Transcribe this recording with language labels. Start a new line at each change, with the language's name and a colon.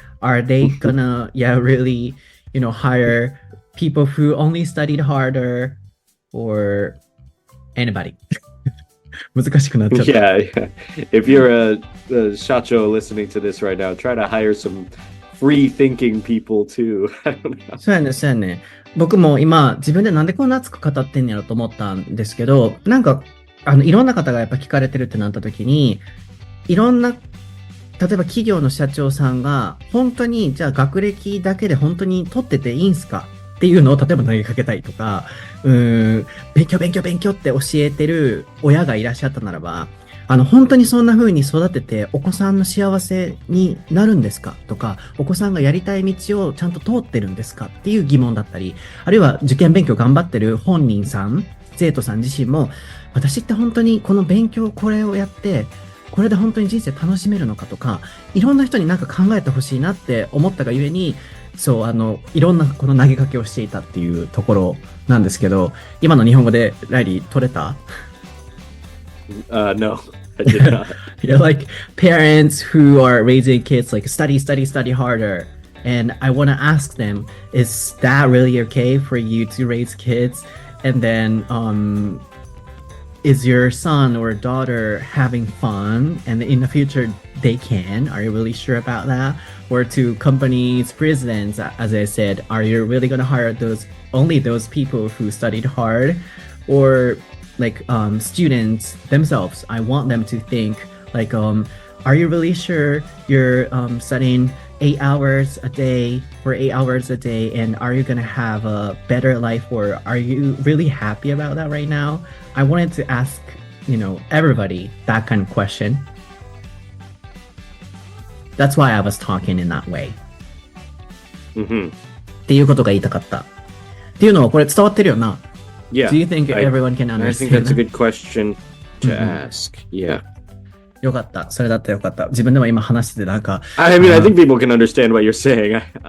English: Are they gonna, really, hire people who only studied harder or anybody?
Japanese: 難しくなっちゃった。
English: Yeah. If you're a shacho listening to this right now, try to hire some free-thinking people too. I don't know.
Japanese: そうやね。僕も今、自分でなんでこんな熱く語ってんやろと思ったんですけど、なんか、いろんな方がやっぱ聞かれてるってなった時に、いろんな、例えば企業の社長さんが、本当に、じゃあ学歴だけで本当に取ってていいんすかっていうのを例えば投げかけたいとか、勉強って教えてる親がいらっしゃったならば、本当にそんな風に育ててお子さんの幸せになるんですかとか、お子さんがやりたい道をちゃんと通ってるんですかっていう疑問だったり、あるいは受験勉強頑張ってる本人さん、生徒さん自身も、私って本当にこの勉強これをやって、これで本当に人生楽しめるのかとか、いろんな人になんか考えてほしいなって思ったがゆえに、そう、いろんなこの投げかけをしていたっていうところなんですけど、今の日本語でライリー取れた
English: No, I did not. Like parents who are raising kids like study harder. And I want to ask them, is that really okay for you to raise kids? And then, is your son or daughter having fun? And in the future, they can? Are you really sure about that? Or to companies, presidents, as I said, are you really going to hire only those people who studied hard? Or like students themselves, I want them to think like, are you really sure you're studying 8 hours a day for 8 hours a day, and are you going to have a better life, or are you really happy about that right now? I wanted to ask, everybody that kind of question. That's why I was talking in that way.
Japanese: っていうことが言いたかった。っていうのはこれ伝わってるよな。
English: Yeah. Do you think everyone can understand? I think that's a good question to ask. Yeah.
Japanese: よかった。それだったらよかった。自分でも今話しててなんか。
English: I mean, I think people can understand what you're saying.